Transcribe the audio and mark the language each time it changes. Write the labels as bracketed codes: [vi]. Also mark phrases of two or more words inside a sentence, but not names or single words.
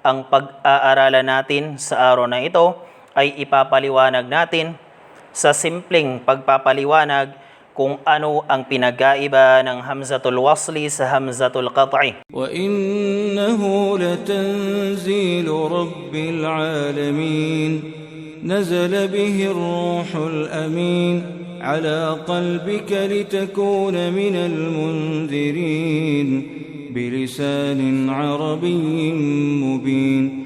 [tl] Ang pag-aaralan natin sa araw na ito ay ipapaliwanag natin sa simpleng pagpapaliwanag kung ano ang pinagkaiba ng [ar] همزة الوصل [tl] sa [ar] همزة القطع. وَإِنَّهُ لَتَنزِيلُ رَبِّ الْعَالَمِينَ نَزَلَ بِهِ الرُّوحُ الْأَمِينُ عَلَى قَلْبِكَ لِتَكُونَ مِنَ الْمُنذِرِينَ بِلِسَانٍ عَرَبِيٍّ مُبِينٍ.